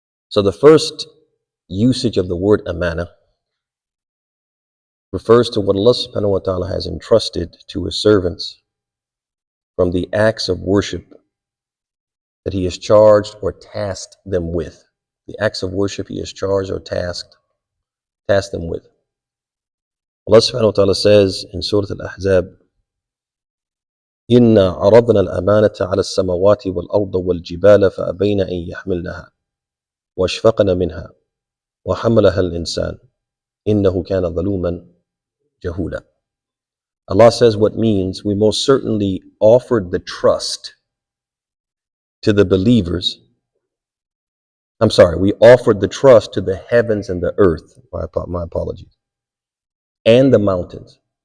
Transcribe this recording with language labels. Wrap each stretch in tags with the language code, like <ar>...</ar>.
<en>So the first usage of the word amana refers to what Allah subhanahu wa ta'ala has entrusted to His servants from the acts of worship that He has charged or tasked them with. The acts of worship He has charged or tasked them with. Allah subhanahu wa ta'ala says in Surah Al-Ahzab,</en> <ar>إِنَّا عَرَضْنَا الْأَمَانَةَ عَلَى السَّمَوَاتِ وَالْأَرْضِ وَالْجِبَالَ فَأَبَيْنَ أَن يَحْمِلْنَهَا وَأَشْفَقْنَ مِنْهَا وَحَمَلَهَا الْإِنسَانُ إِنَّهُ كَانَ ظَلُومًا جَهُولًا.</ar> <en>Allah says what means we most certainly offered the trust to the believers. We offered the trust to the heavens and the earth. My apologies. And the mountains.</en>